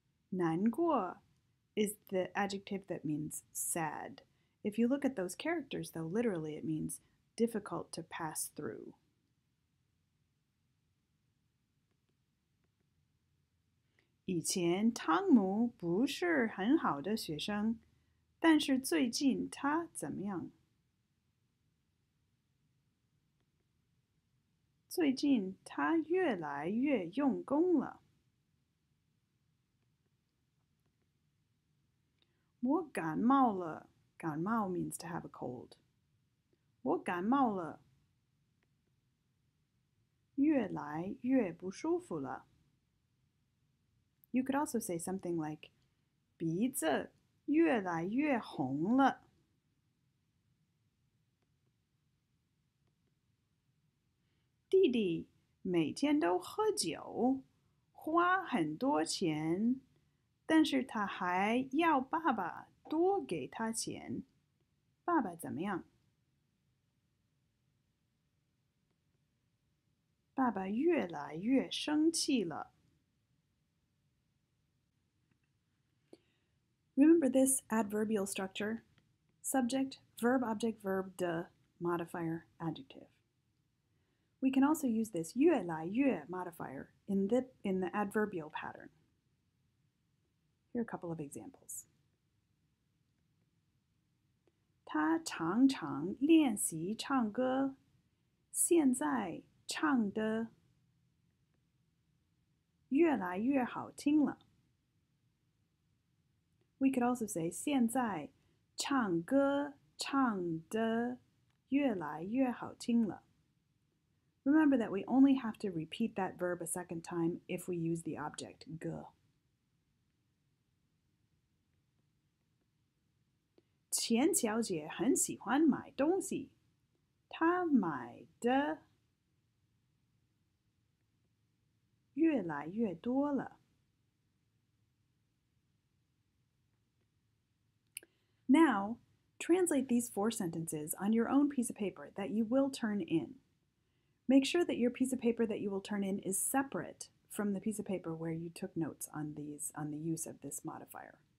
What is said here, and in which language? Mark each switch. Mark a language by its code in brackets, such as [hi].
[en] 难过 is the adjective that means sad. If you look at those characters, though, literally it means difficult to pass through. [zh] 以前汤姆不是很好的学生，但是最近他怎么样? 最近他越来越用功了。我感冒了。 [en] 感冒 means to have a cold. [zh] 我感冒了。越来越不舒服了。 [en] You could also say something like [zh] 鼻子越来越红了。弟弟每天都喝酒，花很多钱，但是他还要爸爸多给他钱。爸爸怎么样? 爸爸越来越生气了。 [en] Remember this adverbial structure? Subject, verb, object, verb, de, modifier, adjective. We can also use this 越来越 modifier in the adverbial pattern. Here are a couple of examples. [zh] 他常常练习唱歌，现在唱得越来越好听了。 [en] We could also say [zh] 现在唱歌唱得越来越好听了。 [en] Remember that we only have to repeat that verb a second time if we use the object 个。 [zh] 钱小姐很喜欢买东西，她买的越来越多了。 [en] Now, translate these 4 sentences on your own piece of paper that you will turn in. Make sure that your piece of paper that you will turn in is separate from the piece of paper where you took notes on the use of this modifier.